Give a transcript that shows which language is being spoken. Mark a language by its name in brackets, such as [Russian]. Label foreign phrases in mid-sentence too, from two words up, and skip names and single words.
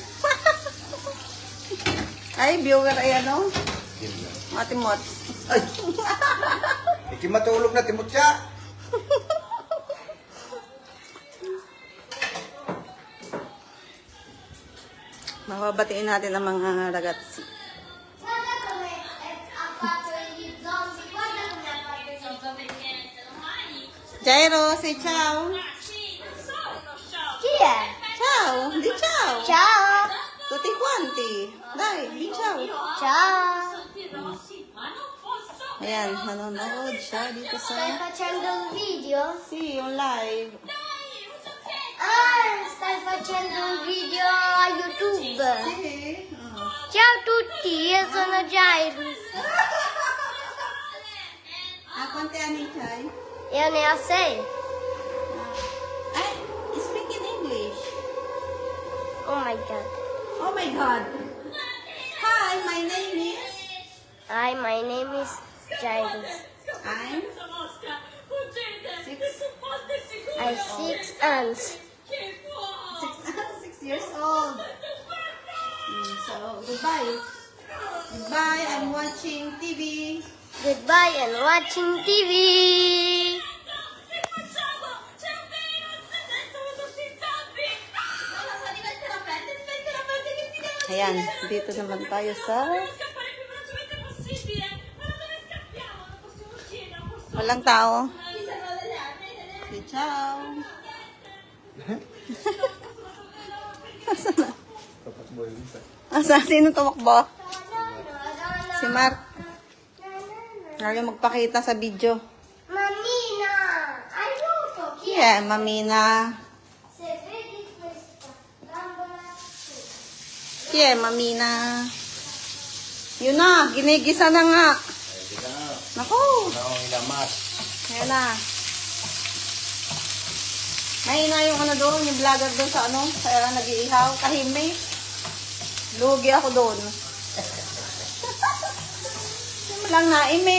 [Filipino] Ay, viewer ay ano? Matimot. Ay! Ikimatulog na timutya. Mababatiin natin ang mga ragazzi. [English] Jairo, say ciao. [Italian] Chi è? Ciao, di ciao. Ciao! Tutti quanti. Dai, di ciao. Ciao! [Filipino] Ayan, nanonood siya dito [Italian] Stai [Filipino] sa... [Italian] facendo un video? [Filipino] Si, yung live. [Italian] Ah, stai facendo un video a YouTube? Si. Ciao a tutti, io sono Jairus. Quanti anni c'hai? Io ne ho 6. [English] Speak in English. Oh my god. Oh my God. Hi, my name is... Hi, my name is Jairus. I'm 6. I 6 hands. 6 years old. So, goodbye. Goodbye, I'm watching TV. Goodbye and watching TV. [Filipino] Ayan, dito naman tayo sa... Walang tao. [English] Say ciao. [Filipino] Asan na? Asa? Sino tumakbo? Si Mark. Ayaw magpakita sa video. [Italian] Mammina, aiuto, chi è? [English] Yeah, Mamina. [Italian] Se vedi questa bambola Chi è, [Filipino] Mamina? Yun na, ginigisa na nga. Naku, Ang ilamas. ayan na. Mahina yung ano doon, yung vlogger doon sa ano, sa nag-iihaw, tahimik. Lugi ako doon. Hindi mo lang naimik.